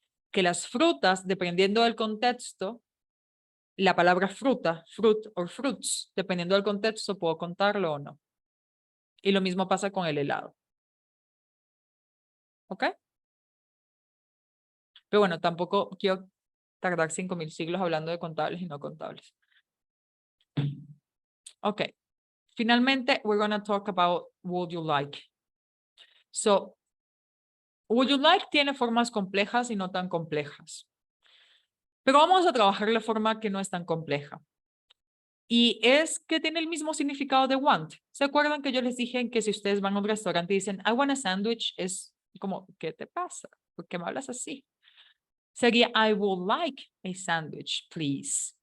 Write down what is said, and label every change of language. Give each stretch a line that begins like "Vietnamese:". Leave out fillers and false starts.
Spanish: Que las frutas, dependiendo del contexto, la palabra fruta, fruit or fruits, dependiendo del contexto, puedo contarlo o no. Y lo mismo pasa con el helado. ¿Ok? Pero bueno, tampoco quiero tardar 5.000 siglos hablando de contables y no contables. Ok.
English: Finalmente, we're going to talk about would you like.
Spanish: So, would you like tiene formas complejas y no tan complejas. Pero vamos a trabajar la forma que no es tan compleja. Y es que tiene el mismo significado de want. ¿Se acuerdan que yo les dije que si ustedes van a un restaurante y dicen,
English: I want a sandwich,
Spanish: es como, ¿qué te pasa? ¿Por qué me hablas así?
English: Sería, I would like a sandwich, please.